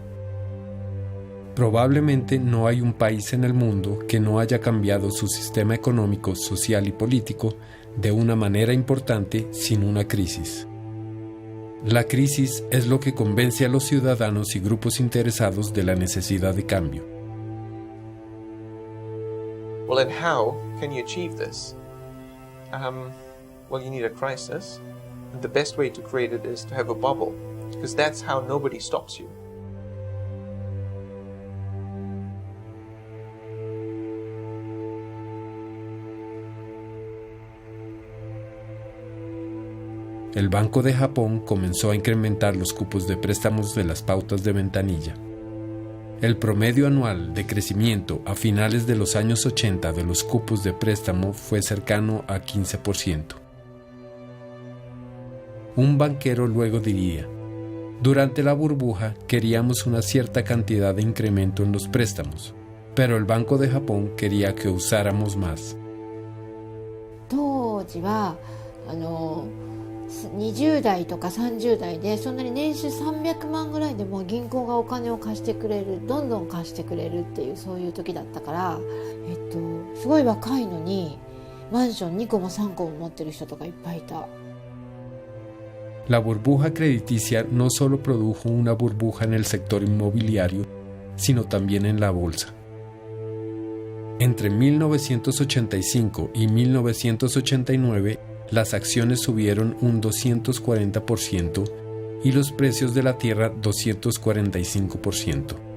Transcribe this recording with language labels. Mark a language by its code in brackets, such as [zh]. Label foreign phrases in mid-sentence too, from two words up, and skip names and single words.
[es] Probablemente no hay un país en el mundo que no haya cambiado su sistema económico, social y político de una manera importante sin una crisis. La crisis es lo que convence a los ciudadanos y grupos interesados de la necesidad de cambio. [en] Well, and how can you achieve this? Well, you need a crisis. And the best way to create it is to have a bubble, because that's how nobody stops you. [es] El Banco de Japón comenzó a incrementar los cupos de préstamos de las pautas de ventanilla. El promedio anual de crecimiento a finales de los años 80 de los cupos de préstamo fue cercano a 15%. Un banquero luego diría: durante la burbuja queríamos una cierta cantidad de incremento en los préstamos, pero el Banco de Japón quería que usáramos más. [ja] 当時は20代とか30代でそんなに年収300万ぐらいでも銀行がお金を貸してくれる、どんどん貸してくれるっていうそういう時だったから、すごい若いのにマンション2個も3個も持ってる人とかいっぱいいた。 [es] La burbuja crediticia no solo produjo una burbuja en el sector inmobiliario, sino también en la bolsa. Entre 1985 y 1989, las acciones subieron un 240% y los precios de la tierra 245%.